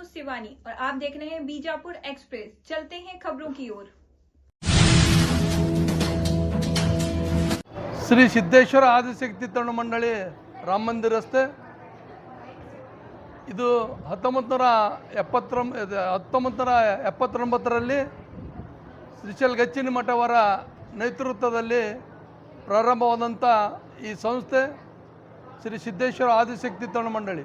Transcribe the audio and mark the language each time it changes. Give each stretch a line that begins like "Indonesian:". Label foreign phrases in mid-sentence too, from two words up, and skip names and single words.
Hindi: शिवानी और आप देख रहे हैं बीजापुर एक्सप्रेस। चलते हैं खबरों की ओर।
Kannada: ಶ್ರೀ ಸಿದ್ದೇಶ್ವರ ಆದಿಶಕ್ತಿ ತರುಣ ಮಂಡಳಿ ರಾಮ ಮಂದಿರ ರಸ್ತೆ. ಇದು 1979ರಲ್ಲಿ ಶ್ರೀಶೈಲ ಗಚ್ಚಿನ ಮಠವರ ನೇತೃತ್ವದಲ್ಲಿ ಪ್ರಾರಂಭವಾದಂಥ ಈ ಸಂಸ್ಥೆ ಶ್ರೀ ಸಿದ್ದೇಶ್ವರ ಆದಿಶಕ್ತಿ ತರುಣ ಮಂಡಳಿ.